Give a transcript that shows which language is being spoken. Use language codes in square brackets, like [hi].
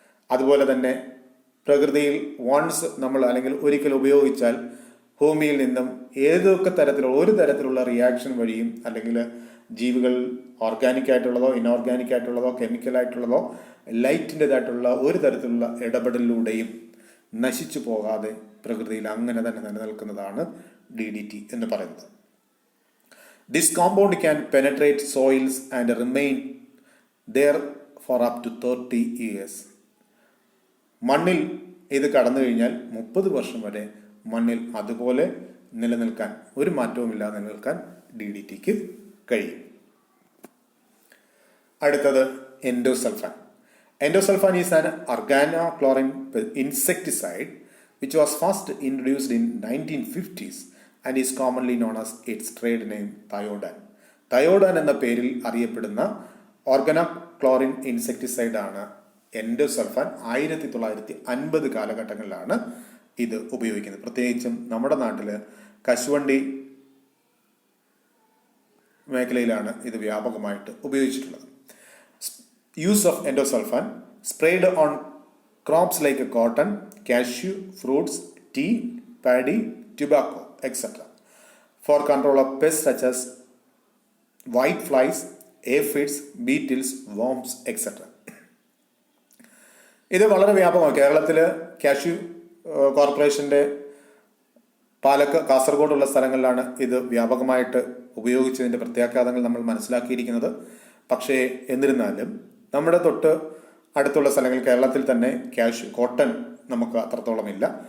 [ml] അതുപോലെ തന്നെ പ്രകൃതിയിൽ വൺസ് നമ്മൾ അല്ലെങ്കിൽ ഒരിക്കൽ ഉപയോഗിച്ചാൽ ഭൂമിയിൽ നിന്നും ഏതൊക്കെ ഒരു തരത്തിലുള്ള റിയാക്ഷൻ വഴിയും അല്ലെങ്കിൽ ജീവികൾ ഓർഗാനിക് ആയിട്ടുള്ളതോ ഇനോർഗാനിക് ആയിട്ടുള്ളതോ കെമിക്കൽ ആയിട്ടുള്ളതോ ലൈറ്റിൻ്റെതായിട്ടുള്ള ഒരു തരത്തിലുള്ള ഇടപെടലിലൂടെയും നശിച്ചു പോകാതെ പ്രകൃതിയിൽ അങ്ങനെ തന്നെ നിലനിൽക്കുന്നതാണ് DDT എന്ന് പറയുന്നത്. [en] This compound can penetrate soils and remain there for up to 30 years. [ml] മണ്ണിൽ ഇത് കടന്നു കഴിഞ്ഞാൽ 30 വർഷം വരെ മണ്ണിൽ അതുപോലെ നിലനിൽക്കാൻ, ഒരു മാറ്റവുമില്ലാതെ നിലനിൽക്കാൻ DDTക്ക് കഴിയും. അടുത്തത് endosulfan. [en] Endosulfan is an organochlorine insecticide which was first introduced in 1950s and is commonly known as its trade name Thiodan. [ml] Thiodan എന്ന പേരിൽ അറിയപ്പെടുന്ന ഓർഗനോക്ലോറിൻ ഇൻസെക്ടിസൈഡ് ആണ് എൻഡോസൾഫാൻ. 1950 കാലഘട്ടങ്ങളിലാണ് ഇത് ഉപയോഗിക്കുന്നത്. പ്രത്യേകിച്ചും നമ്മുടെ നാട്ടിൽ കശുവണ്ടി മേഖലയിലാണ് ഇത് വ്യാപകമായിട്ട് ഉപയോഗിച്ചിട്ടുള്ളത്. [en] Use of endosulfan sprayed on crops like cotton, cashew, fruits, tea, paddy, tobacco, etc. for control of pests such as white flies, aphids, beetles, worms, etc. [ml] ഇത് വളരെ വ്യാപകമാണ്. കേരളത്തിൽ കാഷ്യൂ കോർപ്പറേഷൻ്റെ കാസർഗോഡുള്ള സ്ഥലങ്ങളിലാണ് ഇത് വ്യാപകമായിട്ട് ഉപയോഗിച്ചതിൻ്റെ പ്രത്യാഘാതങ്ങൾ നമ്മൾ മനസ്സിലാക്കിയിരിക്കുന്നത്. പക്ഷേ എന്നിരുന്നാലും നമ്മുടെ തൊട്ട് അടുത്തുള്ള സ്ഥലങ്ങൾ, കേരളത്തിൽ തന്നെ കോട്ടൺ നമുക്ക് അത്രത്തോളം ഇല്ല.